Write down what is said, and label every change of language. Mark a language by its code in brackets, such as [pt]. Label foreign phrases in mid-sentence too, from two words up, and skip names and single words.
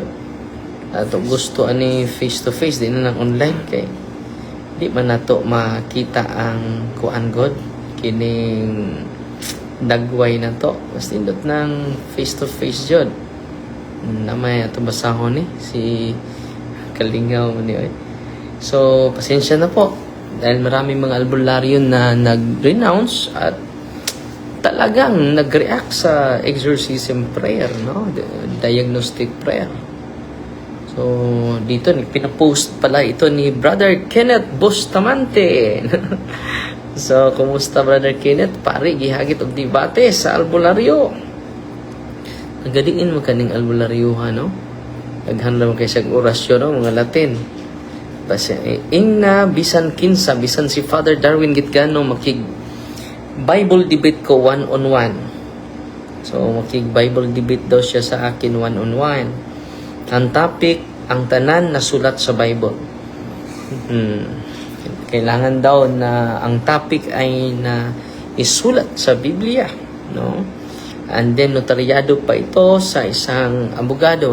[ceb] Ato gusto ani [en] face to face [ceb] din na online kay di man nato makita ang kuan god kining dagway na to. Basta indot ng [en] face to face [ceb] jud. Namay ato basahon ni si Kalingaw ni oy. [tl] So, pasensya na po. Dahil maraming mga albularyo na nag-renounce at talagang nag-react sa [en] exorcism prayer, [tl] no? [en] Diagnostic prayer. [tl] So, dito, pinapost pala ito ni Brother Kenneth Bustamante. [ceb] So, kumusta Brother Kenneth? Pare, gihagit og debate sa albularyo. Nagadiin mo kaning albularyo, no? Naghanla mo kayo sa orasyon, no? Mga Latin. Basta, ingna, bisan kinsa, bisan si Father Darwin Gitgano, makig [en] Bible debate [ceb] ko [en] one-on-one. [tl] So, makig [en] Bible debate [tl] daw siya sa akin [en] one-on-one. [ceb] Ang topic, ang tanan na sulat sa Bible. [tl] Kailangan daw na ang topic ay na isulat sa Biblia, no? [en] And then, [tl] notaryado pa ito sa isang abogado.